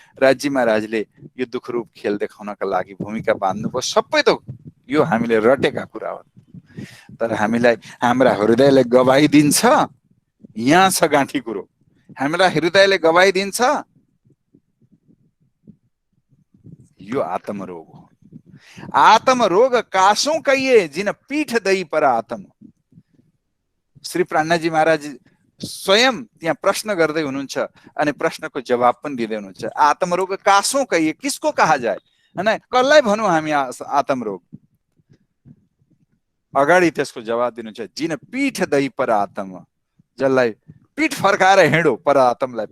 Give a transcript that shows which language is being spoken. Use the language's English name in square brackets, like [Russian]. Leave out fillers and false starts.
[Nepali] राज्य महाराजले यो दुःखरूप खेल देखाउनका लागि भूमिका बाँध्नुभयो। सबै त यो हामीले रटेका कुरा हो, तर हामीलाई हाम्रा हृदयले गवाही दिन्छ। यहाँ छ गाँठी कुरो, हाम्रा हृदयले गवाही दिन्छ यो आत्मरोग हो। [Hindi] आत्मरोग कासों कहिए जिन पीठ दई पर आत्म। [Nepali] श्री प्राणजी महाराज स्वयं त्यहाँ प्रश्न गर्दै हुनुहुन्छ अनि प्रश्नको जवाब पनि दिँदै हुनुहुन्छ। [Hindi] आत्मरोग कासों कहिए, किसको कहा जाए? [Nepali] हैन कसलाई भनौँ हामी आत्मरोग? अगाडि त्यसको जवाब दिनु छ [Hindi] जिन पीठ दही पर आत्म, [Nepali] जसलाई पीठ फर्काएर हिँडो पर आत्मलाई।